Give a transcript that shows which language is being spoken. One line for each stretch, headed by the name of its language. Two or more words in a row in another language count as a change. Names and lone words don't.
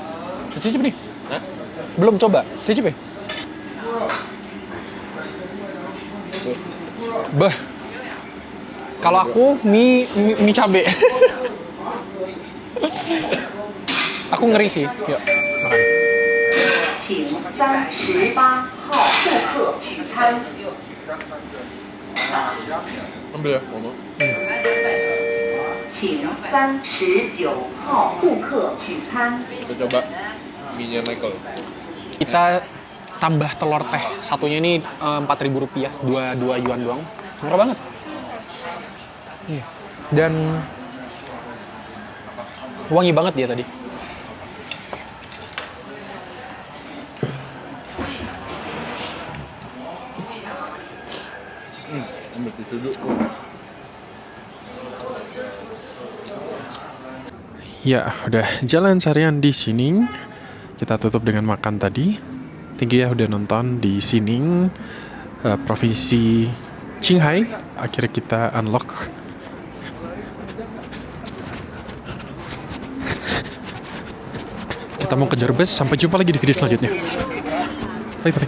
Indonesian: Cicip nih. Hah? Belum coba. Cicip ya? Bah. Kalau aku mie cabe. Aku ngeri sih. Yuk, makan.
Chinese: 请38号顾客取餐。
Indonesian: Ambil ya, ngomong.
Chinese: 请39号顾客取餐。
Indonesian: Kita coba mie-nya Michael. Kita tambah telur teh. Satunya ini Rp4.000. 2 yuan doang. Murah banget. Dan wangi banget dia tadi. Ambil tisu dulu. Ya, udah jalan seharian di sini. Kita tutup dengan makan tadi.
English: Thank you
Indonesian: ya udah nonton di Xining, provinsi Qinghai. Akhirnya kita unlock. Kita mau kejar bus. Sampai jumpa lagi di video selanjutnya.
English: Bye bye.